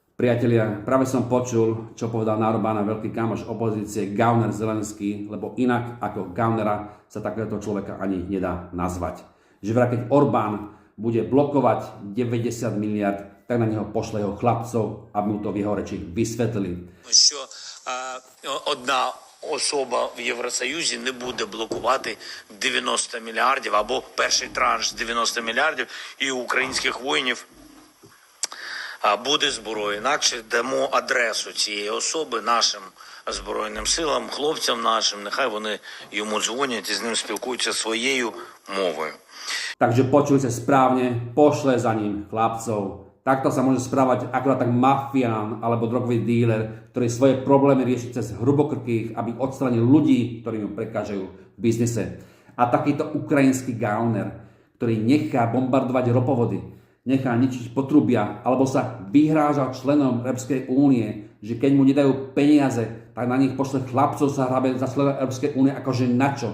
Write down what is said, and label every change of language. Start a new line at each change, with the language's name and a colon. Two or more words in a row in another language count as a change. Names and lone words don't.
Slovak: Priatelia, práve som počul, čo povedal na Orbána veľký kamoš opozície Gauner Zelenský, lebo inak ako Gaunera sa takéhoto človeka ani nedá nazvať. Že vraj keď Orbán bude blokovať 90 miliard, tak na neho pošle jeho chlapcov, aby mu to v jeho reči vysvetlili.
Ukrainian: Що одна особа в Євросоюзі не буде блокувати 90 мільярдів або перший транш 90 мільярдів і у українських воїнів буде зброя. Інакше дамо адресу цієї особи нашим Збройним силам, хлопцям нашим, нехай вони йому дзвонять і з ним спілкуються своєю мовою.
Slovak: Takže počujte správne, pošle za ním chlapcov. Takto sa môže správať akorát tak mafián alebo drogový díler, ktorý svoje problémy rieši cez hrubokrkých, aby odstranil ľudí, ktorí mu prekážajú v biznise. A takýto ukrajinský Gauner, ktorý nechá bombardovať ropovody, nechá ničiť potrubia, alebo sa vyhráža členom Európskej únie, že keď mu nedajú peniaze, tak na nich pošle chlapcov sa hrabe za členom Európskej únie akože na čo?